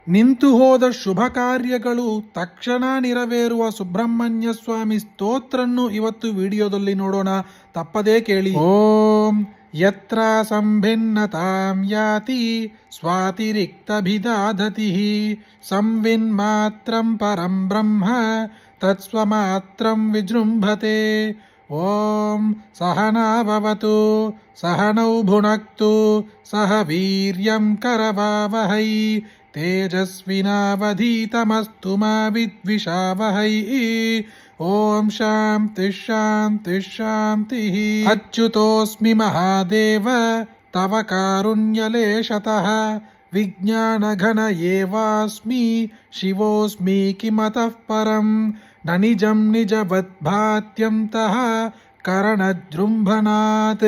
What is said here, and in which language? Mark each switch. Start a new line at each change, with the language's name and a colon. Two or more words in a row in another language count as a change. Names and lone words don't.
Kannada: ನಿಂತು ಹೋದ ಶುಭ ಕಾರ್ಯಗಳು ತಕ್ಷಣ ನೆರವೇರುವ ಸುಬ್ರಹ್ಮಣ್ಯ ಸ್ವಾಮಿ ಸ್ತೋತ್ರನ್ನು ಇವತ್ತು ವಿಡಿಯೋದಲ್ಲಿ ನೋಡೋಣ. ತಪ್ಪದೇ ಕೇಳಿ.
Sanskrit: ಓಂ ಯತ್ರ ಸಂಭಿನ್ನತಾಂ ಯಾತಿ ಸ್ವಾತಿರಿಕ್ತಭಿದಾಧತಿ ಸಂವಿನ್ಮಾತ್ರಂ ಪರಂ ಬ್ರಹ್ಮ ತತ್ಸ್ವಮಾತ್ರಂ ವಿಜೃಂಭತೆ. ಓಂ ಸಹನಾ ಭವತು ಸಹನೌ ಭುನಕ್ತು ಸಹ ವೀರ್ಯಂ ಕರವಾವಹೈ तेजस्विनावधीतमस्तु मा विद्विषावहै. ओम शांति शांति शांति. अच्युतोऽस्मि महादेव तव कारुण्यलेशतः विज्ञानघन एवास्मि शिवोऽस्मि किमतः परं न निजं निजवद्भात्यं तः करणजृम्भनात्